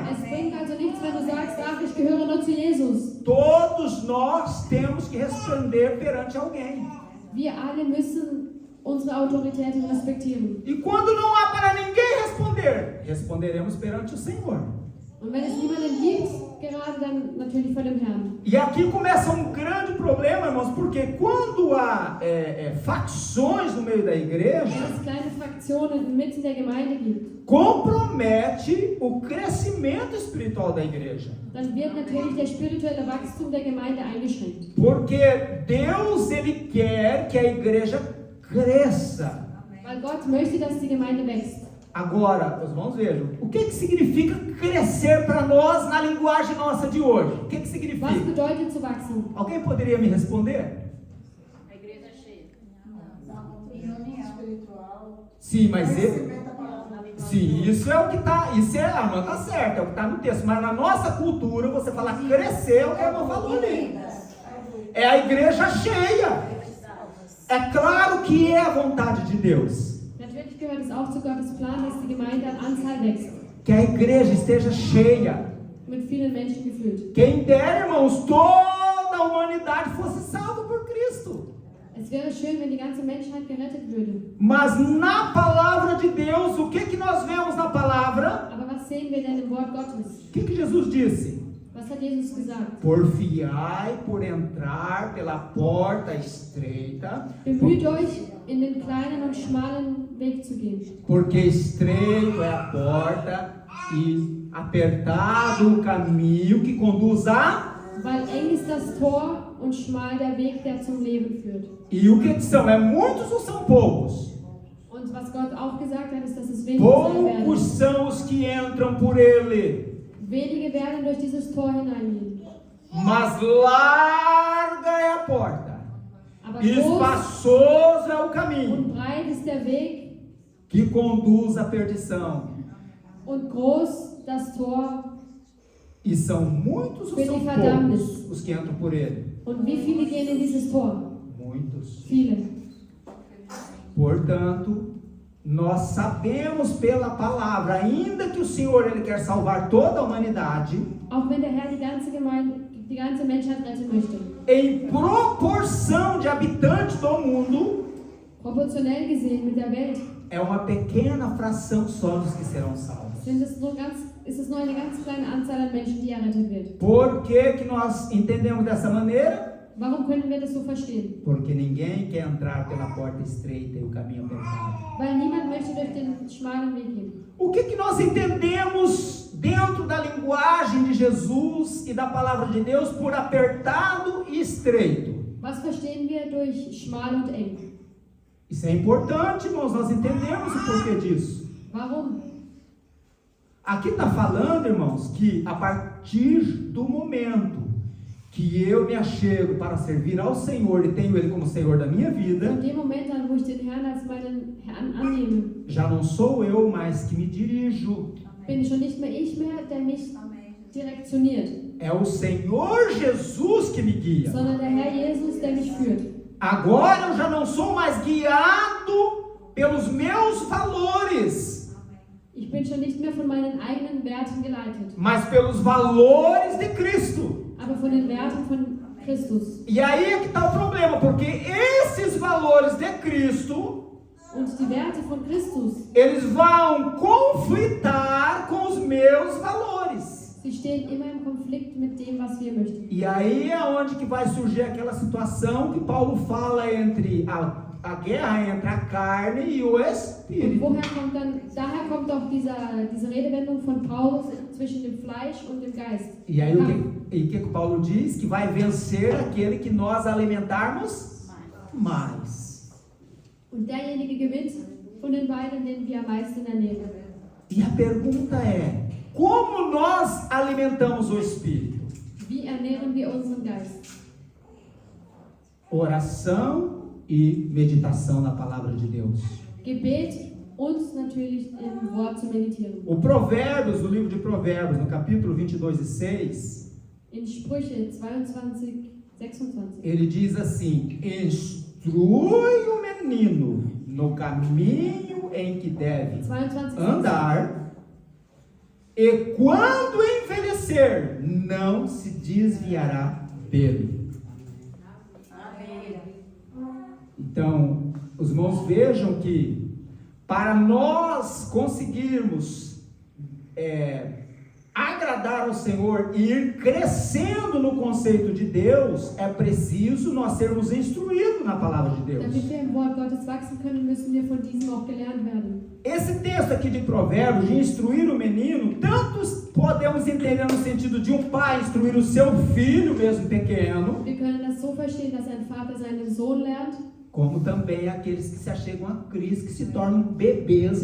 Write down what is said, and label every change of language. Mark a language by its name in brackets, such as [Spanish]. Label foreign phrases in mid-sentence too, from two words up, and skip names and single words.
[German] Es bringt also nichts, wenn du sagst, ach, ich gehöre nur zu Jesus. [Portuguese] Todos nós temos que responder perante alguém. [German] Wir alle müssen unsere Autoritäten respektieren. [Portuguese] E quando não há para ninguém responder, responderemos perante o Senhor. [German] Und wenn es niemanden gibt, gerade dann natürlich vor dem Herrn. [Portuguese] E aqui começa um grande problema, irmãos, porque quando há facções no meio da igreja, [German] Wenn es kleine Fraktionen inmitten der Gemeinde gibt, [Portuguese] compromete o crescimento espiritual da igreja. [German] dann wird natürlich der spirituelle Wachstum der Gemeinde eingeschränkt. [Portuguese] Porque Deus, ele quer que a igreja cresça. [German] Weil Gott möchte, dass die Gemeinde wächst. [Portuguese] Agora, os irmãos vejam, o que significa crescer para nós na linguagem nossa de hoje? O que [German] Was [Portuguese] significa? [German] bedeutet zu wachsen? [Portuguese] Alguém poderia me responder? A igreja é cheia. Reunião espiritual. Sim, mas Conhecimento da palavra. sim, isso é o que está, isso é, a irmã está certa, é o que está no texto, mas na nossa cultura, você fala crescer, é o que a irmã falou ali. É a igreja cheia. É claro que é a vontade de Deus, [German] Natürlich gehört es auch zu Gottes Plan, dass die Gemeinde an Anzahl wächst. [Portuguese] que a igreja esteja cheia. [German] Mit vielen Menschen gefüllt. [Portuguese] Quem dera, irmãos, toda a humanidade fosse salva por Cristo. [German] Es wäre schön, wenn die ganze Menschheit gerettet würde. [Portuguese] Mas na palavra de Deus, o que nós vemos na palavra? [German] Aber was sehen wir denn im Wort Gottes? [Portuguese] O que Jesus disse? [German] Was hat Jesus gesagt? [Portuguese] Porfiai por entrar pela porta estreita, [German] Bemüht euch, in den kleinen und schmalen Weg zu gehen. [Portuguese] porque estreito é a porta e apertado o caminho que conduz a... [German] Weil eng ist das Tor und schmal der Weg, der zum Leben führt. [Portuguese] E o que são? É muitos ou são poucos? [German] Und was Gott auch gesagt hat, ist, dass es wenige sein werden. [Portuguese] Poucos são os que entram por ele. [German] Wenige werden durch dieses Tor hineingehen. [Portuguese] Mas larga é a porta, [German] Aber [Portuguese] e [German] groß [Portuguese] espaçoso é o caminho [German] und breit ist der Weg [Portuguese] que conduz à perdição. [German] und groß das Tor. [Portuguese] E são muitos ou são poucos os que entram por ele? [German] Und wie viele gehen in dieses Tor? [Portuguese] Muitos. [German] Viele. [Portuguese] Portanto, nós sabemos pela palavra, ainda que o Senhor ele quer salvar toda a humanidade, [German] Auch wenn der Herr die ganze Gemeinde, die ganze Menschheit retten möchte. [Portuguese] em proporção de habitantes do mundo, [German] Proportionell gesehen mit der Welt, [Portuguese] é uma pequena fração só dos que serão salvos. [German] Ist es nur eine ganz kleine Anzahl an Menschen, die errettet wird. [Portuguese] Por que nós entendemos dessa maneira? [German] Warum können wir das so verstehen? [Portuguese] Porque ninguém quer entrar pela porta estreita e o caminho apertado. [German] Weil niemand möchte durch den schmalen Weg gehen. [Portuguese] O que nós entendemos dentro da linguagem de Jesus e da palavra de Deus por apertado e estreito? [German] Was verstehen wir durch schmal und eng? [Portuguese] Isso é importante, irmãos, nós entendemos o porquê disso. [German] Warum? [Portuguese] Aqui está falando, irmãos, que a partir do momento que eu me achego para servir ao Senhor e tenho Ele como Senhor da minha vida, [German] In dem Moment an, wo ich den Herrn als meinen Herrn annehme, [Portuguese] já não sou eu mais que me dirijo, [German] bin schon nicht mehr ich mehr, der mich direktioniert, [Portuguese] é o Senhor Jesus que me guia. [German] sondern der Herr Jesus, der mich führt. [Portuguese] Agora eu já não sou mais guiado pelos meus valores, [German] Ich bin schon nicht mehr von meinen eigenen Werten geleitet, [Portuguese] mas pelos valores de Cristo. [German] aber von den Werten von Christus. [Portuguese] E aí é que está o problema, porque esses valores de Cristo, [German] Und die Werte von Christus, [Portuguese] eles vão conflitar com os meus valores. [German] sie stehen immer im Konflikt mit dem, was wir möchten. [Portuguese] E aí é onde que vai surgir aquela situação que Paulo fala entre a guerra entre a carne e o [German] Und [Portuguese] Espírito. [German] daher kommt auch diese Redewendung von Paulus zwischen dem Fleisch und dem Geist. [Portuguese] E aí o que Paulo diz? Que vai vencer aquele que nós alimentarmos mais. [German] Und derjenige gewinnt von den beiden, den wir am meisten ernähren. [Portuguese] E a pergunta é, como nós alimentamos o Espírito? [German] Wie ernähren wir unseren Geist? [Portuguese] Oração e meditação na palavra de Deus. [German] Gebet und natürlich im Wort zu meditieren. [Portuguese] O Provérbios, no livro de Provérbios, no capítulo 22:6, [German] In Sprüche 22, 26. [Portuguese] ele diz assim: instrui o menino no caminho em que deve 22, andar, e quando envelhecer, não se desviará dele. Então, os irmãos vejam que para nós conseguirmos agradar ao Senhor e ir crescendo no conceito de Deus, é preciso nós sermos instruídos na palavra de Deus. [German] Damit wir im Wort Gottes wachsen können, müssen wir von diesem auch gelernt werden. [Portuguese] Esse texto aqui de Provérbios, de instruir o menino, tanto podemos entender no sentido de um pai instruir o seu filho, mesmo pequeno, [German] Wir können das so verstehen, dass ein Vater seinen Sohn lernt, [Portuguese] como também aqueles que se achegam a Cristo, que se tornam bebês